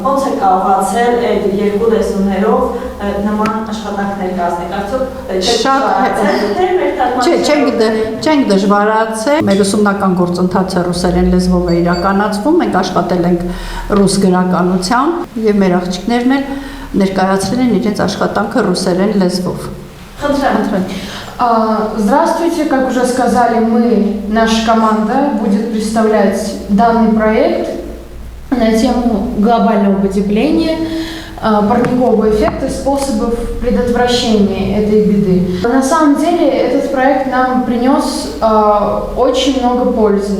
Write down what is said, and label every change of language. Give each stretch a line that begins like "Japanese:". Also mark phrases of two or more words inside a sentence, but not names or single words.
Armenian: Ոնց է կարողացել այդ երկու լեզուներով նման աշխատանք ներկայացնել, Չենք դժվարացել, մեր ուսումնական գործընթացը ռուսերեն լեզվով է իրականացվում, մենք աշխատել ենք ռուս գրականությամբ եւ մեր աղջիկներն էլ ներկայացրել են իրենց աշխատանքը ռուսերեն լեզվով։ Խնդրեմ։
Russian: Здравствуйте, как уже сказали, наша команда будет представлять данный проект на тему глобального потепления, парникового эффекта и способов предотвращения этой беды. На самом деле этот проект нам принес очень много пользы.